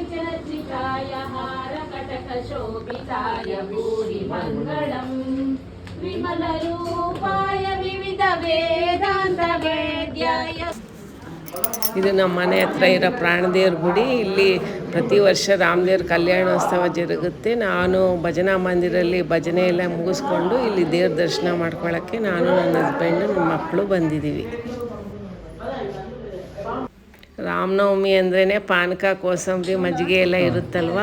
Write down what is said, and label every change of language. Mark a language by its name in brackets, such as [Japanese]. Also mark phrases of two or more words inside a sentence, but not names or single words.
[Sanskrit] चर्चिताय हार कटक शोभिताय भूरि मङ्गलम् विमलरूपाय विविध वेदान्त वेद्याय. [Kannada] ಇದು ನಮ್ಮ ಮನೆ ಹತ್ರ ಇರೋ ಪ್ರಾಣದೇವ್ರ ಗುಡಿ. ಇಲ್ಲಿ ಪ್ರತಿ ವರ್ಷ ರಾಮದೇವ್ರ ಕಲ್ಯಾಣೋತ್ಸವ ಜರುಗುತ್ತೆ. ನಾನು ಭಜನಾ ಮಂದಿರಲ್ಲಿ ಭಜನೆ ಎಲ್ಲ ಮುಗಿಸ್ಕೊಂಡು ಇಲ್ಲಿ ದೇವ್ರ ದರ್ಶನ ಮಾಡ್ಕೊಳ್ಳೋಕ್ಕೆ ನಾನು ನನ್ನ ಹಸ್ಬೆಂಡು ನಮ್ಮ ಮಕ್ಕಳು ಬಂದಿದ್ದೀವಿ. ರಾಮನವಮಿ ಅಂದ್ರೇ ಪಾನಕ ಕೋಸಂಬರಿ ಮಜ್ಜಿಗೆ ಎಲ್ಲ ಇರುತ್ತಲ್ವ.